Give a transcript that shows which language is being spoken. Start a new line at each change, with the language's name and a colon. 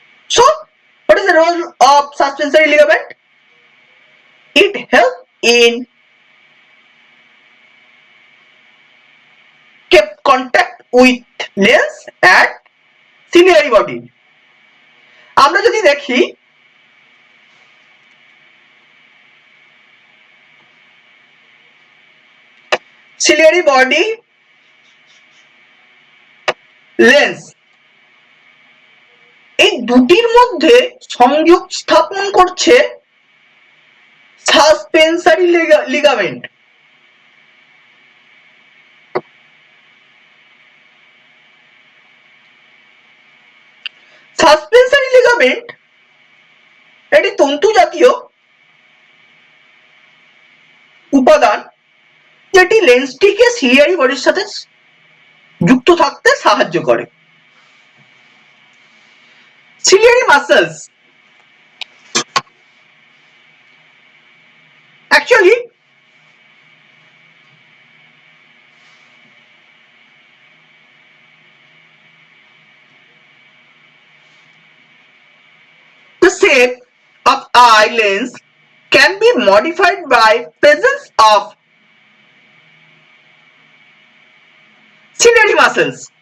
English: So, what is the role of suspensory ligament? It helps in kept contact with lens and ciliary body.
Bangla: আমরা যদি দেখি ciliary body, lens, এই দুটির মধ্যে সংযোগ স্থাপন করছে সাসপেন্সারি লিগামেন্ট। সাসপেন্সারি লিগামেন্ট এটি তন্তু জাতীয় উপাদান যেটি লেন্সটিকে সিলিয়ারি বডির সাথে যুক্ত থাকতে সাহায্য করে।
English: Ciliary muscles actually the shape of eye lens can be modified by presence of ciliary muscles.